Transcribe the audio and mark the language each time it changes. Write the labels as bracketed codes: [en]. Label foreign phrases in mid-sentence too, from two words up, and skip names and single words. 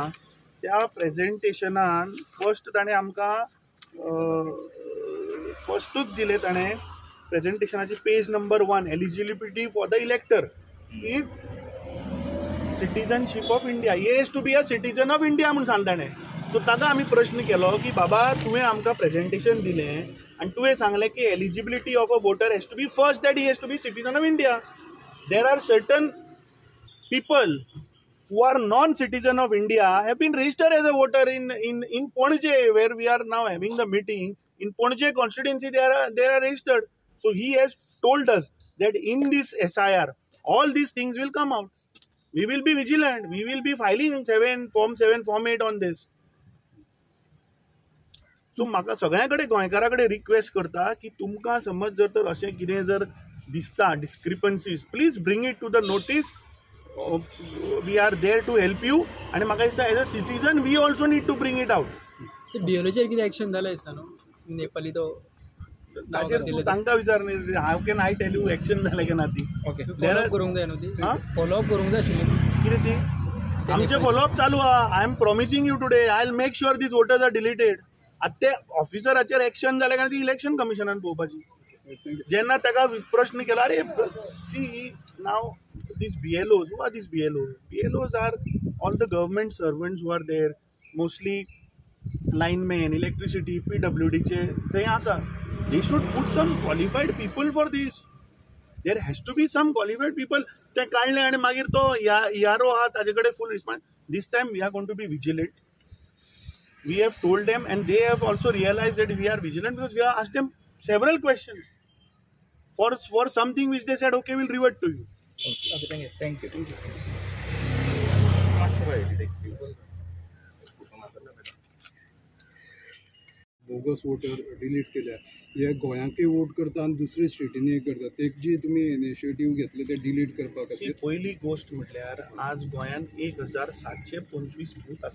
[kok] त्या प्रेझेंटेशनान फर्स्ट ताणें आमकां फर्स्टूच दिले ताणें प्रेझेंटेशनाची [en] page number 1 eligibility for the elector if citizenship of India. he has to be a citizen of India [kok] म्हणून सांगता ताणें. सो ताका आमी प्रश्न केलो की बाबा तुवें आमकां प्रेझेंटेशन दिलें आनी तुवें सांगलें की [en] eligibility of a voter has to be first that he has to be citizen of India. there are certain people who are non-citizen of India have been registered as a voter in Ponje, where we are now having the meeting. In Ponje constituency, they are registered. So he has told us that in this SIR, all these things will come out. We will be vigilant. We will be filing Form 7, Form 8 on this. [kok] So म्हाका सगळ्या कडेन गोंयकारा कडेन रिक्वेस्ट करता की तुमकां समज जर तर अशें कितें जर दिसता डिस्क्रिपन्सीज, [en] Please bring it to the notice. We are there to help you. [kok] आणि म्हाका दिसता [en] as a citizen we also need to bring it out. [kok] BLOचेर कितें एक्शन जालें दिसता न्हू नेपाली तो तांकां विचार. [en] how can I tell you एक्शन [kok] जालें की ना ती. ओके फॉलोअप करूंक जाय न्हू ती. फॉलोअप करूंक जाय आशिल्ली. कितें ती आमचे फॉलोअप चालू आहा. [en] I am promising you today I will make sure these voters are deleted. [kok] आतां ते ऑफिसराचेर एक्शन जालें काय ती इलेक्शन कमिशनान पळोवपाची. जेन्ना ताका प्रश्न केला अरे सी नाव [en] these BLOs, who are these BLOs? BLOs are all the government servants who are there, mostly linemen, electricity, [kok] PWD चे थंय आसा. [en] They should put some qualified people for this. There has to be some qualified people. [kok] ते काढले आणि मागीर तो यारो आहा ताजे कडेन [en] full response. This time we are going to be vigilant. We have told them and they have also realized that we are vigilant because we have asked them several questions for something which they said okay we'll revert to you. Okay, thank you. bogus voter [kok] डिलीट केल्या, हे गोंयाकूय वोट करता आनी दुसरे स्टेटींनी करता, ते जी तुमी इनिशिएटीव घेतले ते डिलीट करपा खातीर? पहिली गोष्ट म्हटल्यार आज गोंयान 1725 बूथ आसा.